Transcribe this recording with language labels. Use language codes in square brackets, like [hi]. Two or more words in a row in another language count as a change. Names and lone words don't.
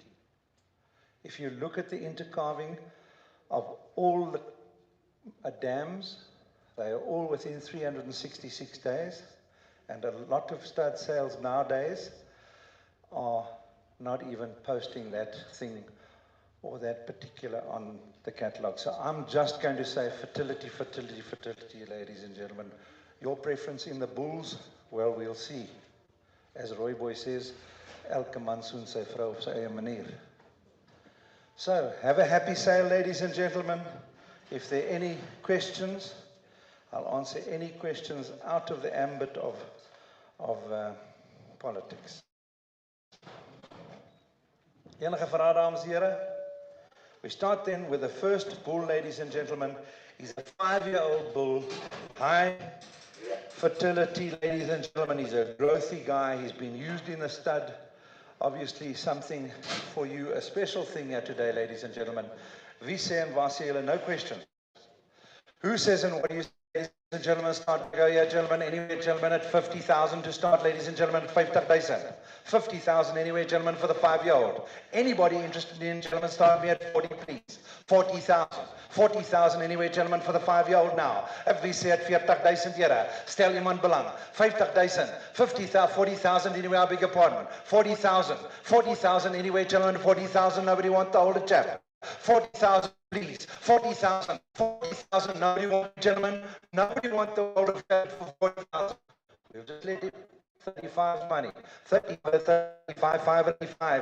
[en] If you look at the intercalving of all the dams, they are all within 366 days, and a lot of stud sales nowadays are not even posting that thing or that particular on the catalogue. So I'm just going to say fertility, fertility, fertility, ladies and gentlemen. Your preference in the bulls? Well, we'll see. As Roy Boy says, [af] elke man soen sy vrou op sy eie manier. [en] So, have a happy sale, ladies and gentlemen. If there are any questions, I'll answer any questions out of the ambit of politics. [af] Enige vrae, dames en here? [en] We start then with the first bull, ladies and gentlemen. He's a 5-year-old bull, high fertility, ladies and gentlemen. He's a growthy guy. He's been used in the stud. Obviously, something for you, a special thing here today, ladies and gentlemen. [af] Wie sê en waar sê julle? [en] No question. Who says and what do you say, ladies and gentlemen? Start, go, yeah, gentlemen. Anyway, gentlemen, at 50,000 to start, ladies and gentlemen, 50,000. 50,000 anyway, gentlemen, for the 5-year-old. Anybody interested in, gentlemen, start me at 40, please. 40,000. 40,000 anyway, gentlemen, for the 5-year-old now. If we say at 40,000 here, [af] stel iemand belang. [en] 50,000. 50,000, 40,000 anyway, I beg your pardon. 40,000. 40,000 anyway, gentlemen, 40,000. Nobody want the older chap. 40,000, please. 40,000. 40,000. Nobody want, gentlemen. Nobody want the older chap for 40,000. We'll just let it. 35 money. 35, 35.